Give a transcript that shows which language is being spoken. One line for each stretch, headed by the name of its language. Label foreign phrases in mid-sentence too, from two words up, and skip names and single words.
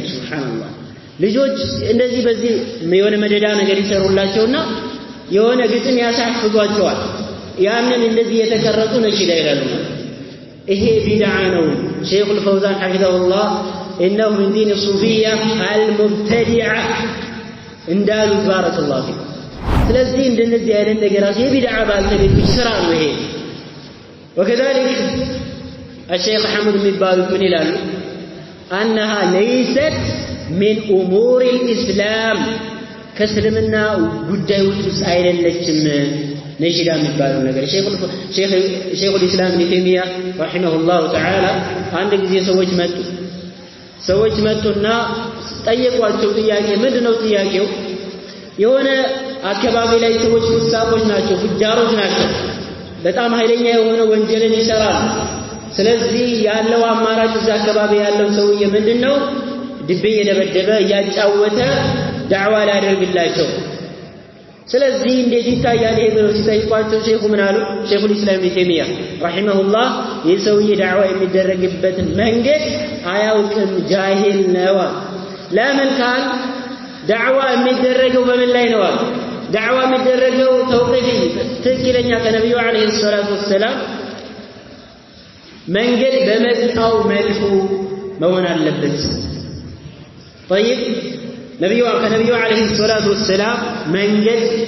Amharic: ሱብሃንአላህ። ልጆች እንደዚህ በዚህ የሆነ መደዳ ነገር ይሰሩላቸውና የሆነ ግጥም ያሳፍዟቸዋል። ያንን እንደዚህ የተቀረጹ ነሺዳ ይላሉ። ይሄ ቢድዓ ነው። ሼኹ አልፈውዛን ሐፊዘሁላህ
Arabic: إنه من دين صوفية المبتدعة
Amharic: እንዳሉ
Arabic: بارك الله فيكم።
Amharic: ስለዚህ እንደነዚህ አይነት ነገራት የቢድዓ ባልተቤቶች ስራ ነው ይሄ። ወከዛሊክ الشيخ حمد የሚባሉ ምን ይላሉ?
Arabic: أنها ليست من أمور الإسلام
Amharic: ከእስልምና ጉዳዮች ውስጥ አይደለችም ነሺዳ የሚባለው ነገር። ሼኹ الإسلام ابن تيمية
Arabic: رحمه الله تعالى
Amharic: አንድ ጊዜ ሰዎች መጡና ጠየቋቸው ጥያቄ። ምንድነው ጥያቄው? የሆነ አካባቢ ላይ ሰዎች ፍሳቆች ናቸው፣ ፍጃሮች ናቸው። በጣም ኃይለኛ የሆነ ወንጀልን ይሰራሉ። ስለዚህ ያለው አማራጭ እዛ አካባቢ ያለው ሰውዬ ምንድነው? ድቤ እየደበደበ እያጫወተ ዳዕዋ ሊያደርግላቸው። ስለዚህ እንዴት ይታያል ይሄ ብለው ሲጠይቋቸው ሼኹ ምን አሉ? ሼኹ الإسلام ابن تيمية ረሂመሁላህ ይህ ሰውዬ ዳዕዋ የሚደረግበትን መንገድ አያውቅም፣ ጃሂል ነው። ለምን ካል ዳዕዋ የሚደረገው በምን ላይ ነው? ዳዕዋ የሚደረገው ተውቂፊ ትክክለኛ ከነቢዩ
Arabic: عليه الصلاة والسلام
Amharic: መንገድ በመጣው መልኩ መሆን አለበት። طيب ከነቢዩ
Arabic: عليه الصلاة والسلام
Amharic: መንገድ